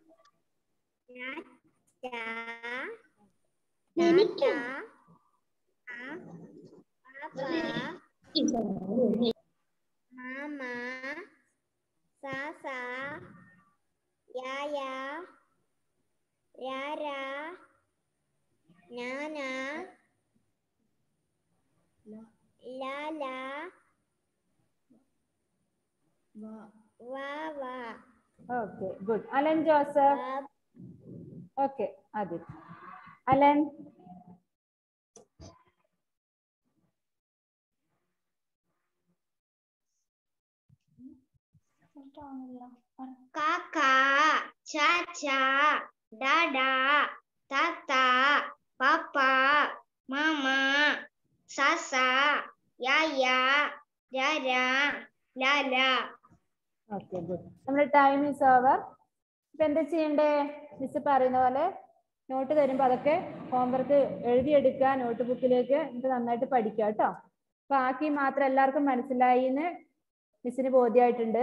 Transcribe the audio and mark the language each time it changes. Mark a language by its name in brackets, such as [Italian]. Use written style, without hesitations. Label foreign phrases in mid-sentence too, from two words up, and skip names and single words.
[English] Mama, Sasa, Yaya, Yara, Nana, Lala, Wawa. okay good. [Malayalam] അലൻ ജോസഫ്. ഓക്കെ ആദ്യം അലൻ. Kaka, Chacha, Dada, Tata, Papa, Mama, Sasa, Yaya, Yara, Lala. [English] okay good. [Malayalam] നമ്മുടെ [English] time is over. [Malayalam] ഇപ്പൊ എന്താ ചെയ്യണ്ടേ? മിസ് പറയുന്ന പോലെ നോട്ട് തരുമ്പോ അതൊക്കെ ഹോംവർക്ക് എഴുതിയെടുക്കുക നോട്ട് ബുക്കിലേക്ക്. എന്നിട്ട് നന്നായിട്ട് പഠിക്കുക കേട്ടോ. ബാക്കി മാത്രം എല്ലാവർക്കും മനസ്സിലായി എന്ന് മിസ്സിന് ബോധ്യമായിട്ടുണ്ട്.